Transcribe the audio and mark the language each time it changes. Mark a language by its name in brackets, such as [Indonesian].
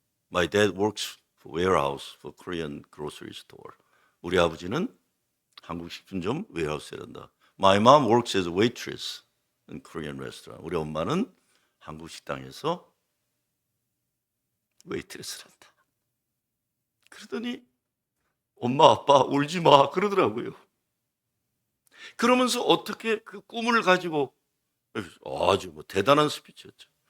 [English] My dad works for warehouse for Korean grocery store. [Korean] 우리 아버지는 한국 식품점 웨어하우스에 일한다. [English] My mom works as a waitress in Korean restaurant. [Korean] 우리 엄마는 한국 식당에서 웨이트레스를 한다. 그러더니 엄마 아빠 울지 마 그러더라고요. 그러면서 어떻게 그 꿈을 가지고 아주 뭐 대단한 스피치였죠.